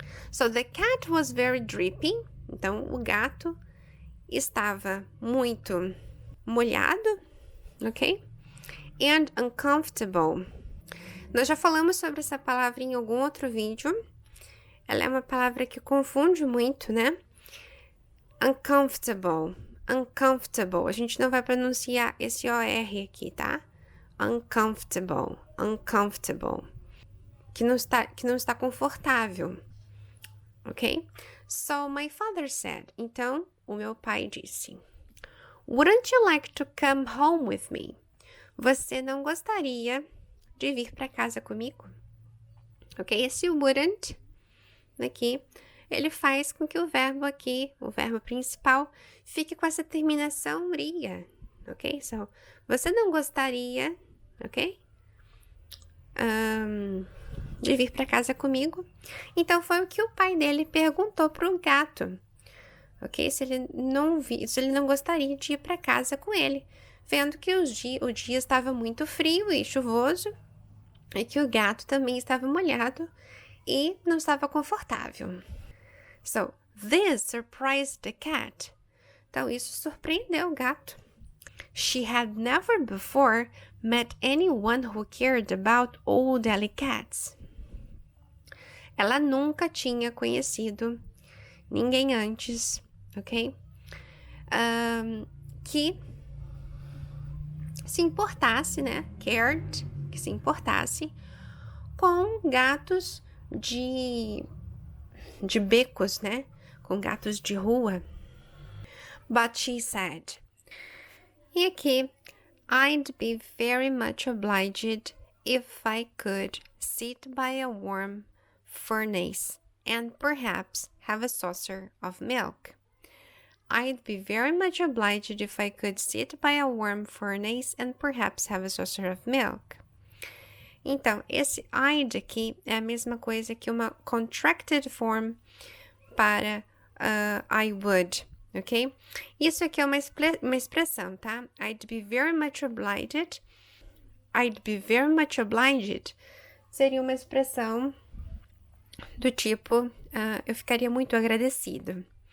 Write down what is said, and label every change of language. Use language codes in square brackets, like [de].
[en] So, the cat was very drippy. [pt] Então, o gato estava muito molhado. Ok? [en] And uncomfortable. [pt] Nós já falamos sobre essa palavra em algum outro vídeo. Ela é uma palavra que confunde muito, né? Uncomfortable. Uncomfortable. A gente não vai pronunciar esse OR aqui, tá? Uncomfortable. Uncomfortable. que não está confortável, ok? [en] So my father said, [pt] então o meu pai disse, [en] wouldn't you like to come home with me? [pt] Você não gostaria de vir para casa comigo? Ok? Esse wouldn't aqui, ele faz com que o verbo aqui, o verbo principal, fique com essa terminação ria, ok? So, você não gostaria, ok? De vir para casa comigo? Então, foi o que o pai dele perguntou para o gato, ok? Se ele não gostaria de ir para casa com ele, vendo que o dia estava muito frio e chuvoso, e que o gato também estava molhado e não estava confortável. [en] So, this surprised the cat. [pt] Então, isso surpreendeu o gato. [en] She had never before met anyone who cared about old alley cats. [pt] Ela nunca tinha conhecido ninguém antes, ok? Que se importasse, né? Cared, que se importasse com gatos de becos, né? Com gatos de rua. [en] But she said, [pt] e aqui, [en] I'd be very much obliged if I could sit by a warm furnace and perhaps have a saucer of milk. I'd be very much obliged if I could sit by a warm furnace and perhaps have a saucer of milk. [pt] Então, esse I'd aqui é a mesma coisa que uma contracted form para I would, ok? Isso aqui é uma expressão, tá? [en] I'd be very much obliged. I'd be very much obliged [pt] seria uma expressão do tipo, eu ficaria muito agradecido.